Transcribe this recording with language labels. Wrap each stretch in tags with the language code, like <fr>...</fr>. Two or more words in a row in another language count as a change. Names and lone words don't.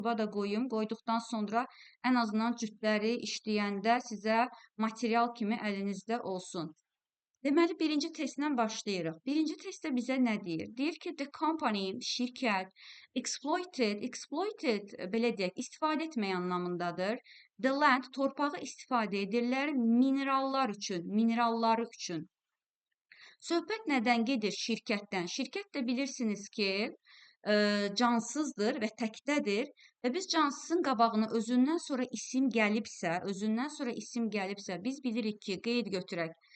<az>da qoyum. Qoyduqdan sonra ən azından cütləri işləyəndə sizə material kimi əlinizdə olsun. Deməli, birinci testlə başlayırıq. Birinci testdə bizə nə deyir? Deyir ki,</az> <en>the company,</en> <az>şirkət, exploited, belə deyək, istifadə etmək anlamındadır.</az> <en>The land,</en> <az>torpağı istifadə edirlər mineralları üçün. Söhbət nədən gedir? Şirkətdən. Şirkət də bilirsiniz ki, cansızdır və təkdədir və biz cansızın qabağına özündən sonra isim gəlibsə, biz bilirik ki, qeyd götürək.</az>